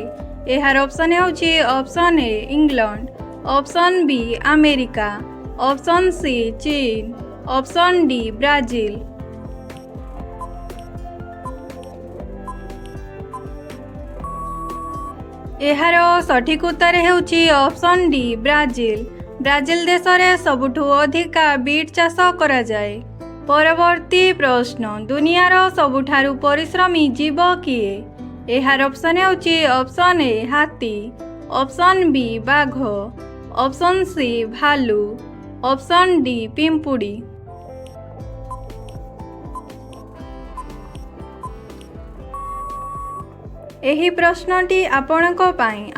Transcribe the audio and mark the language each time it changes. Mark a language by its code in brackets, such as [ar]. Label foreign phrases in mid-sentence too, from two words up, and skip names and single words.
[or] ଏହାର ଅପସନ୍ ହେଉଛି ଅପସନ୍ ଏ ଇଂଲଣ୍ଡ, ଅପସନ୍ ବି ଆମେରିକା, ଅପସନ୍ ସି ଚୀନ, ଅପସନ୍ ଡି ବ୍ରାଜିଲ। ଏହାର ସଠିକ ଉତ୍ତର ହେଉଛି ଅପସନ୍ ଡି ବ୍ରାଜିଲ। ବ୍ରାଜିଲ ଦେଶ ରେ ସବୁଠୁ ଅଧିକା ବିଟ ଚାଷ କରା ଯାଏ। ପରବର୍ତ୍ତୀ ପ୍ରଶ୍ନ, ଦୁନିଆର ସବୁଠାରୁ ପରିଶ୍ରମୀ ଜୀବ କିଏ? ଏହାର ଅପସନ୍ ହେଉଛି ଅପସନ୍ ଏ ହାତୀ, ଅପସନ୍ ବି ବାଘ, ଅପସନ୍ ସି ଭାଲୁ, ଅପସନ୍ ଡି ପିମ୍ପୁଡ଼ି। ଏହି ପ୍ରଶ୍ନଟି ଆପଣଙ୍କ ପାଇଁ।